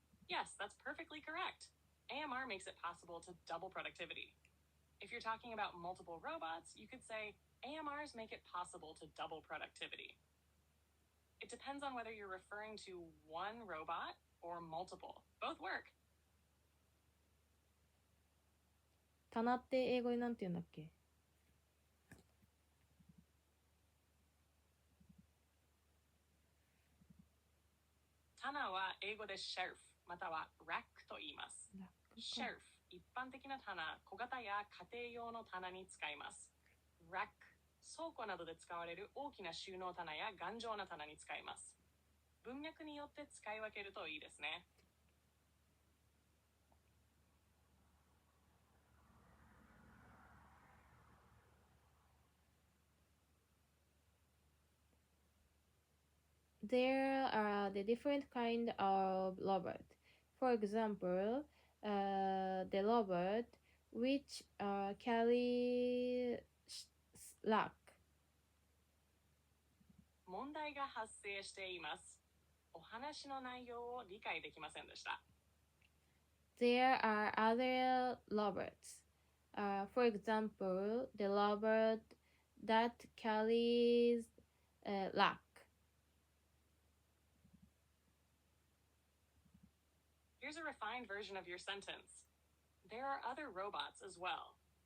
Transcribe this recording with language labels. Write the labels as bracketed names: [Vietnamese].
[English] Yes, that's perfectly correct. AMR makes it possible to double productivity. If you're talking about multiple robots, you could say AMRs make it possible to double productivity. It depends on whether you're referring to one robot or multiple. Both work. [Japanese] 棚って英語になんて言うんだっけ棚は英語で shelf または rack と言います。 shelf 一般的な棚、小型や家庭用の棚に使います。 rack 倉庫などで使われる大きな収納棚や頑丈な棚に使います。文脈によって使い分けるといいですね。 [English] There are the different kind of robot. For example, the robot which carry slack. [Japanese] 問題が発生しています。お話の内容を理解できませんでした。 [English] There are other robots. For example, the robot that carries luck. Here's a refined version of your sentence. There are other robots as well.